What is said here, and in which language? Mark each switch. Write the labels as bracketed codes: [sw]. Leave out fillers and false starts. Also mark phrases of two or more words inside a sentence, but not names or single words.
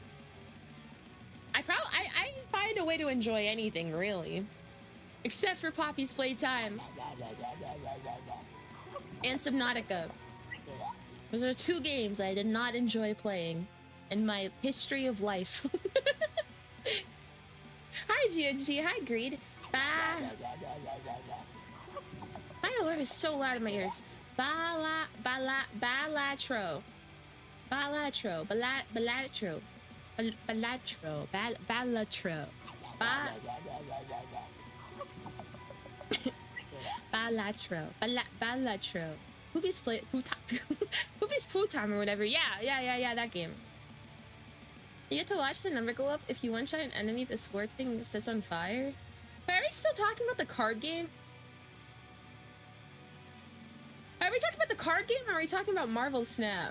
[en] I find a way to enjoy anything, really. Except for Poppy's Playtime. And Subnautica. Those are 2 games I did not enjoy playing in my history of life. Hi, GNG. Hi, Greed. Bye. My alert is so loud in my ears. Balatro. Balatro. Whoopie's Playtime or whatever. Yeah, that game. You get to watch the number go up if you one-shot an enemy, the sword thing sets on fire. Wait, are we still talking about the card game? Are we talking about the card game or are we talking about Marvel Snap?